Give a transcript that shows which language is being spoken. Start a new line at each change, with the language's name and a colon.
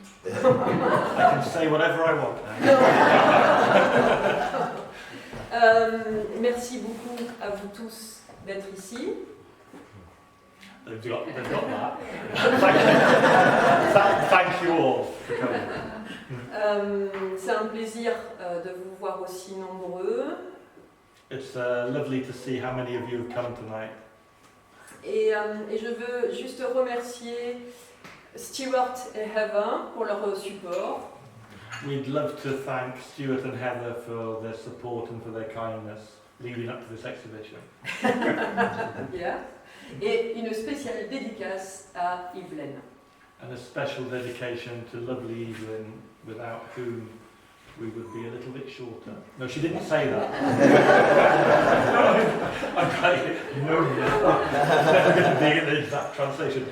English: I can say whatever I want now.
French: Merci beaucoup à vous tous d'être ici.
English: They've got that. Thank you all for coming.
French: C'est un plaisir de vous voir aussi nombreux.
English: It's lovely to see how many of you have come tonight.
French: Et je veux juste remercier Stuart et Heather pour leur support.
English: We'd love to thank Stuart and Heather for their support and for their kindness leading up to this exhibition. Yeah.
French: Et une spéciale dédicace à Yvelène.
English: And a special dedication to lovely Evelyn, without whom we would be a little bit shorter. No, she didn't say that. I'm trying. No, it's never going to be an exact translation.